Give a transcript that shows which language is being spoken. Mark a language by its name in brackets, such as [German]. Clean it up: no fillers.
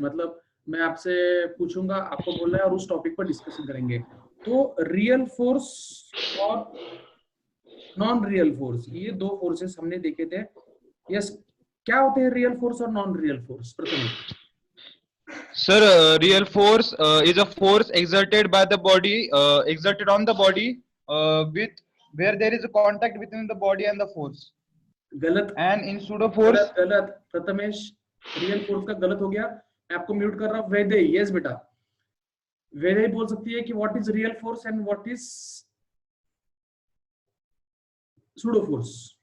[Hindi] मतलब मैं आपसे पूछूंगा, आपको बोलना है और उस टॉपिक पर डिस्कशन करेंगे। तो रियल फोर्स और नॉन रियल फोर्स, ये दो फोर्सेस हमने देखे थे। यस क्या होते हैं रियल फोर्स और non real force Prathamesh? [English] Sir, real force is a force exerted by the body, exerted on the body, with where there is a contact between the body and the force. [Hindi] गलत [English] And in pseudo force, [Hindi] गलत गलत Prathamesh, real force का गलत हो गया। मैं आपको mute कर रहा हूँ। वैदे यस बेटा, वैदे बोल सकती है कि [English] What is real force and what is pseudo force.